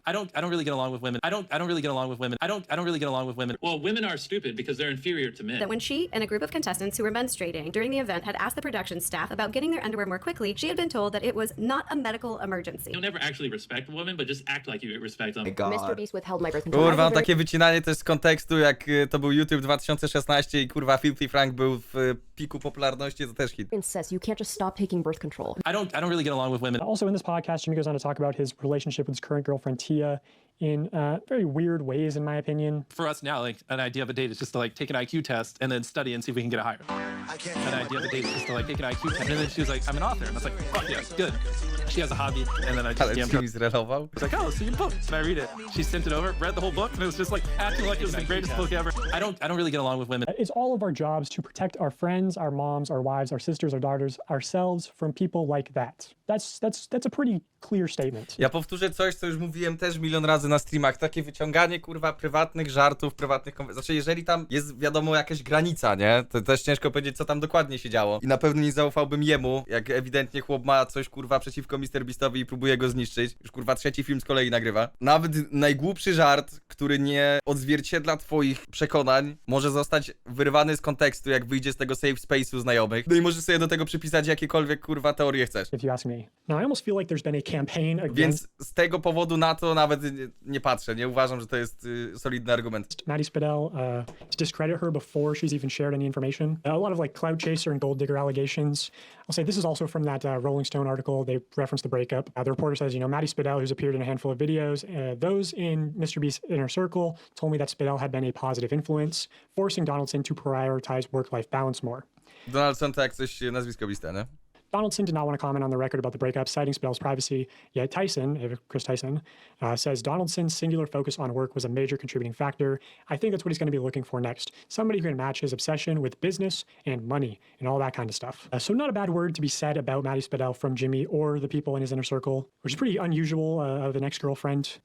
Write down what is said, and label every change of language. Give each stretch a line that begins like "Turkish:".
English: I don't really get along with women. I don't really get along with women. I don't really get along with women. Well, women are stupid because they're inferior to men. That when she and a group of contestants who were menstruating during the event had asked the production staff about getting their underwear more quickly, she had been told that it was not a medical emergency. You'll never actually respect women, but just act like you respect them. MrBeast withheld my birth control.
Polish: Kurwa, takie wycinanie też z kontekstu, jak to był YouTube 2016 i kurwa Filthy Frank był w piku popularności, to też hit.
English: Says you can't just stop taking birth control. I don't really get along with women. Also in this podcast, Jimmy goes on to talk about his relationship with his current girlfriend, Tia, in very weird ways, in my opinion. For us now, like an idea of a date is just to like take an IQ test and then study and see if we can get a higher. An idea of a date is just to like take an IQ test. And then she was like, I'm an author. And I was like, fuck yeah, good. She has a hobby. And then I just
Polish: Ale
English: DM'd her.
Polish: Jimmy zrelował.
English: It's like, oh, so you book. And I read it. She sent it over, read the whole book, and it was just like acting like it was the greatest book ever. I don't really get along with women. It's all of our jobs to protect our friends, our moms, our wives, our sisters, our daughters, ourselves from people like that. That's a pretty clear statement.
Polish: Ja powtórzę coś, co już mówiłem też milion razy na streamach. Takie wyciąganie, kurwa, prywatnych żartów, prywatnych konwersacji. Znaczy, jeżeli tam jest, wiadomo, jakaś granica, nie? To też ciężko powiedzieć, co tam dokładnie się działo. I na pewno nie zaufałbym jemu, jak ewidentnie chłop ma coś, kurwa, przeciwko MrBeastowi i próbuje go zniszczyć. Już, kurwa, 3. film z kolei nagrywa. Nawet najgłupszy żart, który nie odzwierciedla twoich przekonań, może zostać wyrwany z kontekstu, jak wyjdzie z tego safe space'u znajomych. No i możesz sobie do tego przypisać jakiekolwiek, kurwa, teorie chcesz.
English: If you ask me. Now, I almost feel like there's been a campaign against...
Polish: Więc z tego powodu na to nawet nie patrzę. Nie uważam, że to jest solidny argument.
English: Matty Spidell to discredit her before she's even shared any information. A lot of like clout chaser and gold digger allegations. I'll say this is also from that Rolling Stone article. They referenced the breakup. The reporter says, Matty Spidell, who's appeared in a handful of videos, those in MrBeast's inner circle told me that Spidell had been a positive influence, forcing Donaldson to prioritize work-life balance more.
Polish: Donaldson to jak coś nazwisko Beasta, nie?
English: Donaldson did not want to comment on the record about the breakup, citing Spidell's privacy. Yet Chris Tyson, says Donaldson's singular focus on work was a major contributing factor. I think that's what he's going to be looking for next. Somebody who can match his obsession with business and money and all that kind of stuff. So not a bad word to be said about Matty Spidell from Jimmy or the people in his inner circle, which is pretty unusual of an ex-girlfriend.